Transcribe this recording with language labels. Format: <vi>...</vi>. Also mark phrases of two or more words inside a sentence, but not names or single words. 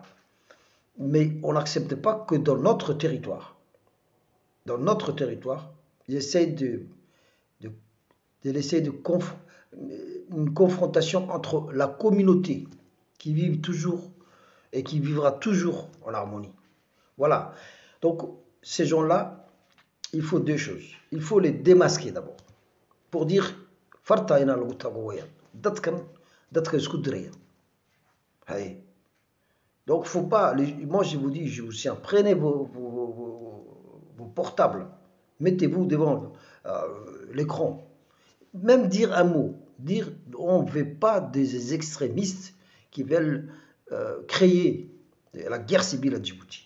<fr>Mais on n'accepte pas que dans notre territoire, ils essayent de laisser une confrontation entre la communauté qui vit toujours et qui vivra toujours en harmonie. Voilà. Donc, ces gens-là, il faut deux choses. Il faut les démasquer d'abord. Pour dire,</fr> <so>farta ina lagu tago weyan. Dadka isku diraya.</so> <fr>Donc, faut pas. Moi, je vous dis, prenez vos portables, mettez-vous devant l'écran. Même dire un mot, dire on ne veut pas des extrémistes qui veulent créer la guerre civile à Djibouti.</fr>